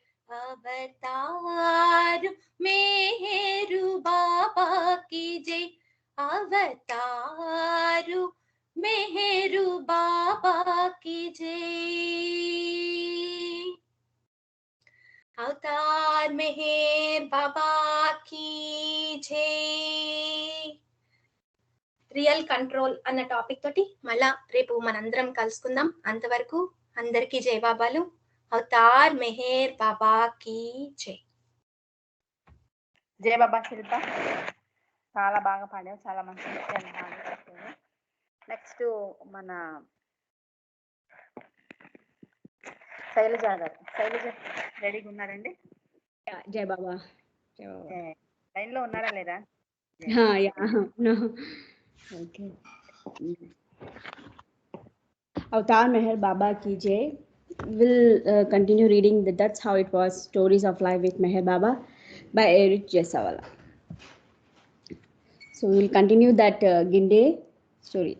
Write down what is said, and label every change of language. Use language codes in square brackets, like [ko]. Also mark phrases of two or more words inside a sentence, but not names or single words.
[te] అవతారు మెహరు బాబా [hi] की जय. [te] అవతారు మెహరు బాబా [hi] की जय. [te] అవతార్ మెహర్ బాబా [hi] की जय. [en] real control [te] అన్న టాపిక్ తోటి మళ్ళా రేపు మనందరం కలుసుకుందాం. అంతవరకు అందరికీ జై బాబాలు. అవతార్ మెహర్ బాబా [hi] की जय. [te] జై బాబా శిల్ప, చాలా బాగా పాడావు, చాలా మంచి విషయాలు బాగా చెప్పావు. నెక్స్ట్ మన శైలజ గారు. శైలజ రెడీగా ఉన్నారండి? జై బాబా. జై బాబా. లైన్ లో ఉన్నారా లేదా? [en] No. Okay. [hi] अवतार मेहर बाबा की जय. [en] We'll continue reading That's How It Was, Stories of Life with Meher Baba by Eric Jesawala. So we'll continue that Ginde story.